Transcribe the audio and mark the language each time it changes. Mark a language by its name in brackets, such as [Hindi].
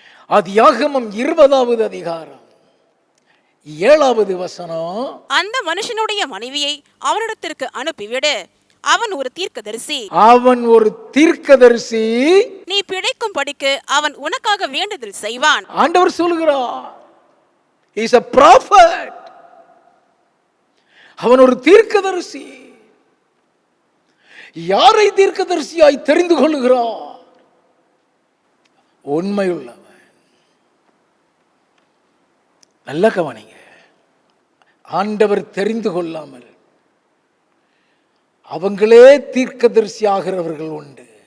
[Tamil] ஆதியாகமம் 20வது அதிகாரம் 7வது வசனம். அந்த மனுஷனுடைய மனைவியை அவனிடத்திற்கு அனுப்பிவிடு, அவன் ஒரு தீர்க்கதரிசி. அவன் ஒரு தீர்க்கதரிசி. நீ பிழைக்கும் படிக்கு அவன் உனக்காக வேண்டுதல் செய்வான். ஆண்டவர் சொல்கிறார், [English] he is a prophet. [Tamil] அவன் ஒரு தீர்க்கதரிசி. யாரை தீர்க்கதரிசியாய் தெரிந்து கொள்கிறார்? உண்மையுள்ளவன். நல்ல கவனிங்க. ஆண்டவர் தெரிந்து கொள்ளாமல் அவங்களே தீர்க்கதரிசி ஆகிறவர்கள் உண்டு.